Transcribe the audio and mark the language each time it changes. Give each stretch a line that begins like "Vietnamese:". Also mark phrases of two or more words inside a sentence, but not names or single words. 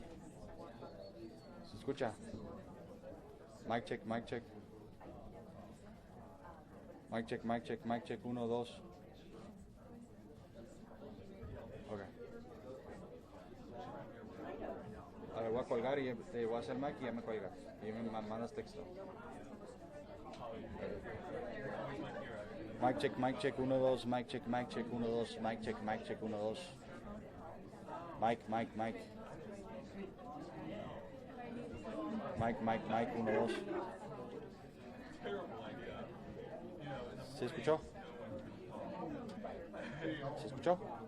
Spanish: ¿Se escucha?
English: Mic check, mic check. Mic check, mic check, mic check 1, 2. Ok.
Spanish: Ahora voy a colgar y te voy a hacer mic y ya me cuelgas. Y me mandas texto.
English: Mic check 1, 2, mic check 1, 2, mic check 1, 2. Mic, mic, mic. Mic, mic, mic, 1, 2.
Spanish: ¿Se escuchó? ¿Se escuchó?